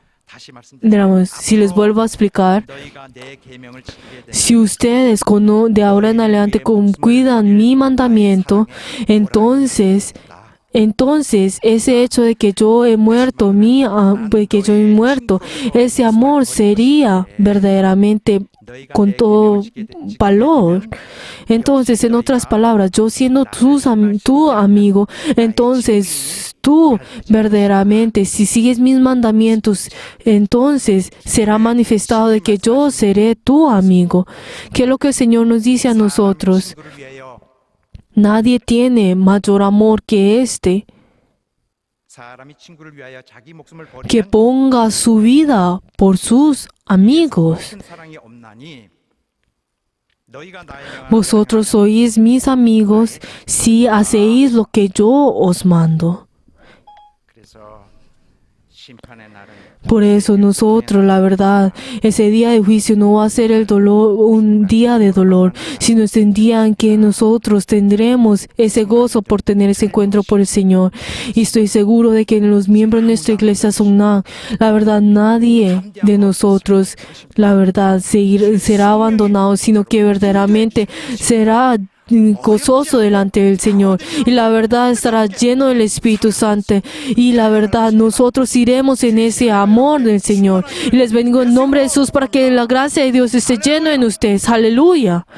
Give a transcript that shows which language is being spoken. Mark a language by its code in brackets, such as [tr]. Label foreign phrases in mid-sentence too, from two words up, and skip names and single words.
[ko] 다시 말씀드리면 [es] Si les vuelvo a explicar, [ko] 너희가 내 계명을 지키게 되면 [es] si ustedes de ahora en adelante cuidan mi mandamiento, entonces ese hecho de que yo he muerto, ese amor sería verdaderamente con todo valor. Entonces, en otras palabras, yo siendo tu amigo, entonces tú verdaderamente, si sigues mis mandamientos, entonces será manifestado de que yo seré tu amigo. ¿Qué es lo que el Señor nos dice a nosotros? [ko] 친구를 위하여 [es] Nadie tiene mayor amor que este, [ko] 사람이 친구를 위하여 자기 목숨을 [es] que [ko] 버리면 [es] ponga su vida por sus amigos. [ko] 큰 사랑이 없나니 너희가 나의 명을 [es] Vosotros sois mis amigos si hacéis lo que yo os mando. [ko] 그래서 심판의 날은 [es] Por eso nosotros, la verdad, ese día de juicio no va a ser un día de dolor, sino es un día en que nosotros tendremos ese gozo por tener ese encuentro por el Señor. Y estoy seguro de que los miembros de nuestra iglesia son la verdad, nadie de nosotros, la verdad, será abandonado, sino que verdaderamente será gozoso delante del Señor y la verdad estará lleno del Espíritu Santo y la verdad nosotros iremos en ese amor del Señor y les bendigo en nombre de Jesús para que la gracia de Dios esté lleno en ustedes.